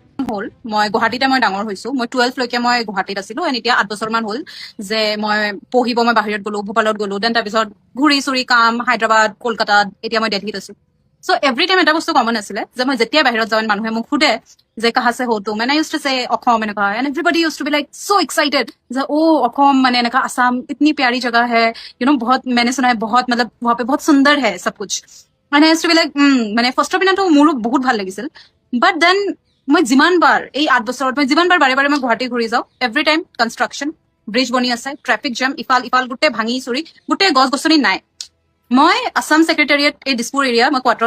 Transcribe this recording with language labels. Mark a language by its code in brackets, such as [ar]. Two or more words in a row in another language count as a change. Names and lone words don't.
[as] হ'ল মই গুৱাহাটীতে মই ডাঙৰ হৈছো মই 12 লৈকে মই গুৱাহাটীত আছিলো এণ্ড এতিয়া 8 বছৰমান হ'ল যে মই পঢ়িব মই বাহিৰত গ'লো ভূপালত গ'লো দেন তাৰপিছত ঘূৰি চুৰি কাম হায়দৰাবাদ কলকাতাত এতিয়া মই দিল্লীত আছো [en] so every time [as] এটা বস্তু কমন আছিলে যে মই যেতিয়া বাহিৰত যাওঁ মানুহে মোক সোধে যে [hi] कहाँ से हो तुम [en] and I use to say [as] অসম এনেকুৱা [en] and everybody use to be like so excited [as] যে অসম মানে এনেকা [hi] আসাম इतनी प्यारी जगह है बहुत मैंने सुना है बहुत मतलब वहाँ पे बहुत सुंदर है सब कुछ [en] and I used to be like [as] মানে ফাৰ্ষ্টৰ পিনাটো মোৰো বহুত ভাল লাগিছিল [en] but then [as] মই যিমান বাৰ এই 8 বছৰত মই যিমান বাৰ বাৰে বাৰে মই গুৱাহাটী ঘূৰি যাওঁ [en] every time construction [as] ব্ৰিজ বনি আছে [en] traffic jam [as] ইফাল গোটেই ভাঙি চুৰি গোটেই গছ গছনি নাই মই আসাম ছেক্ৰেটাৰিয়েট এই দিছপুৰ এৰিয়া মই কোৱাৰ্টাৰত